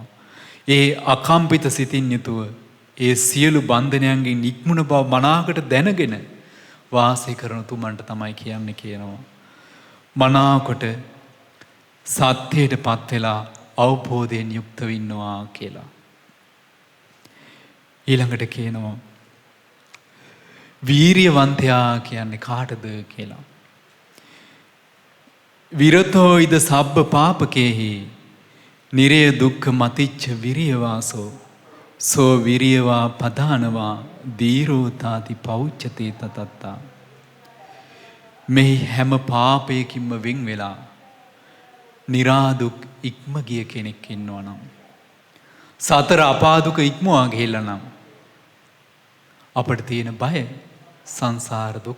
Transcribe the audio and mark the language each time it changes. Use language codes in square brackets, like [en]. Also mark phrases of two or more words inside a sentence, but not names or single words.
[si] ඒ අකම්පිත සිතින් යුතුව ඒ සියලු බන්ධනයන්ගෙන් නික්මුණ බව මනාකට දැනගෙන වාසය කරන තුමන්ට තමයි කියන්නේ කියනවා. මනාකොට සත්‍යයට පත් වෙලා අවබෝධයෙන් යුක්ත වෙන්නවා කියලා. ඊළඟට කියනවා වීරියවන්තයා කියන්නේ කාටද කියලා. [pi] විරතෝ ඉද සබ්බ පාපකේහි නිරය දුක්ඛ මතිච්ච විරියවාසෝ සෝ විරියවා පදානවා දීරෝතාති පෞච්ඡතේ තතත්තා. [si] මේ හැම පාපයකින්ම වෙන් වෙලා නිරාදුක් ඉක්ම ගිය කෙනෙක් ඉන්නවා නම්, සතර අපාදුක ඉක්මවා ගිහිල්ලා නම් අපිට තියෙන බය සංසාර දුක.